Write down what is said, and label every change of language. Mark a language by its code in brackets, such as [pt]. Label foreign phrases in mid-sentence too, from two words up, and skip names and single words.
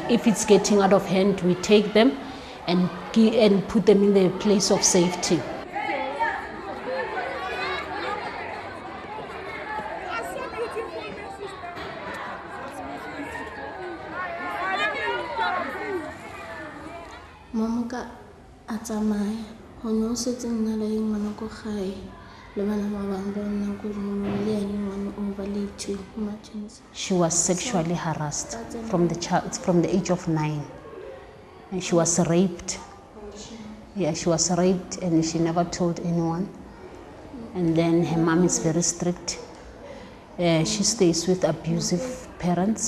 [en] If it's getting out of hand, we take them and put them in the place of safety. [tn] Mamuka atsamaya go no setse nna le ngwana go gae le bana ba bang ba nna go mo le ene ngwana o ba le emergency. [en] She was sexually harassed from the age of 9, and she was raped. Yeah, she was raped and she never told anyone. And then her mom is very strict. She stays with abusive parents.